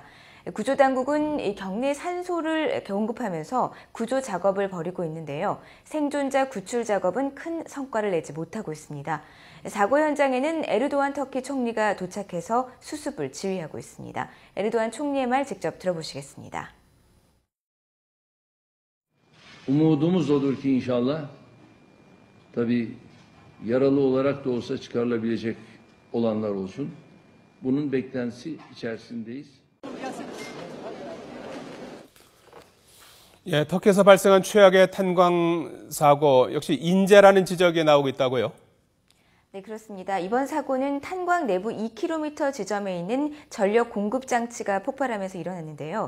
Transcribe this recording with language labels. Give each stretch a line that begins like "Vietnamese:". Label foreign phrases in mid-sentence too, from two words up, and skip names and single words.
Korean: 구조당국은 경내 산소를 공급하면서 구조 작업을 벌이고 있는데요. 생존자 구출 작업은 큰 성과를 내지 못하고 있습니다. 사고 현장에는 에르도안 터키 총리가 도착해서 수습을 지휘하고 있습니다. 에르도안 총리의 말 직접 들어보시겠습니다.
Turkish: Umudumuz odur ki inşallah tabii yaralı olarak da olsa çıkarılabilecek olanlar olsun. Bunun beklentisi içerisindeyiz.
Korean: 예, 터키에서 발생한 최악의 탄광 사고 역시 인재라는 지적이 나오고 있다고요? 네, 그렇습니다. 이번 사고는 탄광 내부 2km 지점에 있는 전력 공급 장치가 폭발하면서 일어났는데요.